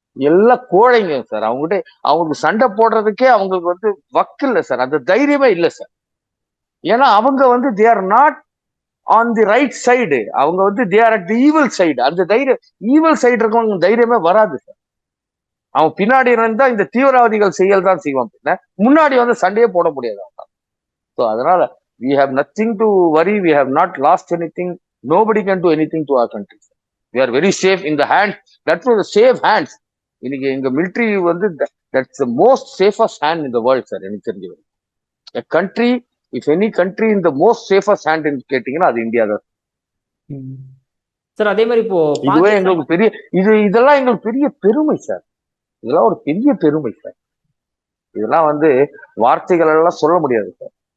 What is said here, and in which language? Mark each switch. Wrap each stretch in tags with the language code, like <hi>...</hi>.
<ta>எல்லாம் கோழைங்க சார். அவங்களுக்கு சண்டை போடுறதுக்கே அவங்களுக்கு வந்து வக்கு இல்லை சார், அந்த தைரியமே இல்லை சார்.</ta> <en>ஏன்னா</en> <ta>அவங்க வந்து</ta> <en>They are not on the right side.</en> <ta>அவங்க வந்து</ta> <en>They are at the evil side.</en> <ta>அந்த தைரியம் ஈவல் சைடு இருக்கவங்க தைரியமே வராது சார். அவன் பின்னாடி இருந்தா இந்த தீவிரவாதிகள் செயல் தான் செய்வான், முன்னாடி வந்து சண்டையே போட முடியாது அவங்க. ஸோ அதனால</ta> <en>we have nothing to worry, we have not lost anything, nobody can do anything to our country. We are very safe in the hands, that was the safe hands.</en> <ta>இன்னைக்கு எங்க மிலிட்ரி வந்து</ta> <en>that's the most safest hand in the world sir.</en> <ta>எனக்கு தெரிஞ்சது</ta> <en>a country, if any country in the most safest hand</en> <ta>கேட்டீங்கன்னா அது India தான். Sir அதே மாதிரி இப்போ இதுவே பாகிஸ்தான் எங்களுக்கு பெரிய இதெல்லாம் எங்களுக்கு பெரிய பெருமை சார். இதெல்லாம் ஒரு பெரிய பெருமை சார். இதெல்லாம் வந்து வார்த்தைகள் எல்லாம் சொல்ல முடியாது சார்.</ta>